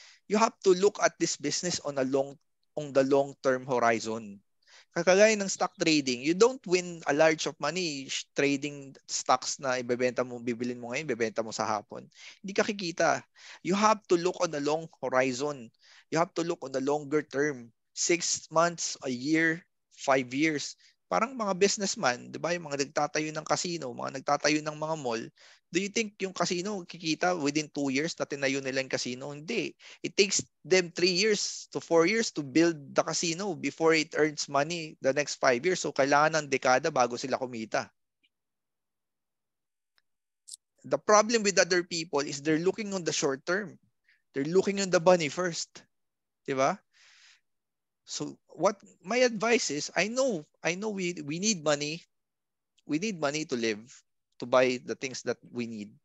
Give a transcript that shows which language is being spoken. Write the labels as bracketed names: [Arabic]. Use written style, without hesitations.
[English] You have to look at this business on the long term horizon. [Filipino] Kagaya ng stock trading, [English] you don't win a large of money trading stocks [Filipino] na ibebenta mo, bibilin mo ngayon, ibebenta mo sa hapon. Hindi ka kikita. [English] You have to look on the long horizon. You have to look on the longer term. 6 months, a year, 5 years. [Filipino] Parang mga businessman, di ba? Yung mga nagtatayo ng casino, mga nagtatayo ng mga mall, [English] do you think [Filipino] yung casino kikita within 2 years na tinayo nila yung casino? Hindi. [English] It takes them 3 years to 4 years to build the casino before it earns money the next 5 years. [Filipino] So, kailangan ng dekada bago sila kumita. [English] The problem with other people is they're looking on the short term. They're looking on the money first. Diba? So, what my advice is, I know we need money. We need money to live, to buy the things that we need.